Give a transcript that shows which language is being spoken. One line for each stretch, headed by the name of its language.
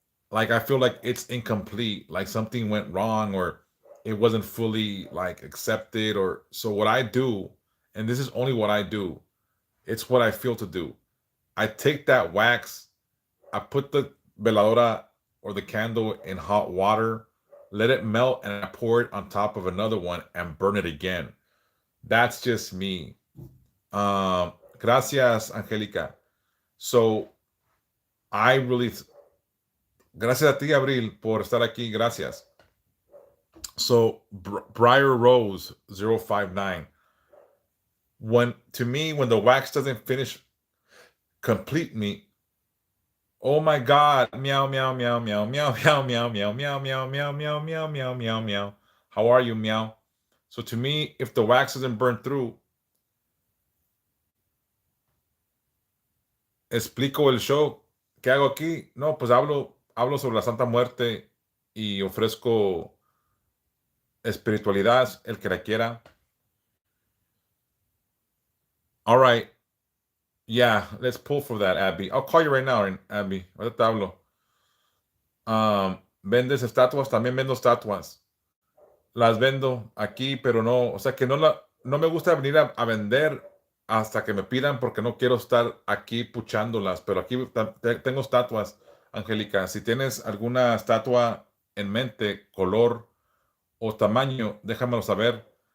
English: Like I feel like it's incomplete, like something went wrong or it wasn't fully like accepted or so what I do, and this is only what I do, it's what I feel to do. I take that wax, I put the veladora or the candle in hot water, let it melt, and I pour it on top of another one and burn it again. That's just me.
Spanish: Gracias,
English: Angelica. So I really,
Spanish: gracias a ti, Abril, por estar aquí. Gracias.
English: So Briar Rose 059. When the wax doesn't finish complete me, oh my God, meow, meow, meow, meow, meow, meow, meow, meow, meow, meow, meow, meow, meow, meow, meow, meow. How are you, meow? So to me, if the wax doesn't burn through,
Spanish: explico el show. ¿Qué hago aquí? No, pues hablo sobre la Santa Muerte y ofrezco espiritualidad, el que la quiera.
English: All right. Yeah, let's pull for that, Abby. I'll call you right now, Abby.
Spanish: Ahorita te hablo. ¿Vendes estatuas? También vendo estatuas. Las vendo aquí, pero no, o sea que no me gusta venir a vender hasta que me pidan porque no quiero estar aquí puchándolas, pero aquí tengo estatuas, Angélica. Si tienes alguna estatua en mente, color o tamaño, déjamelo saber.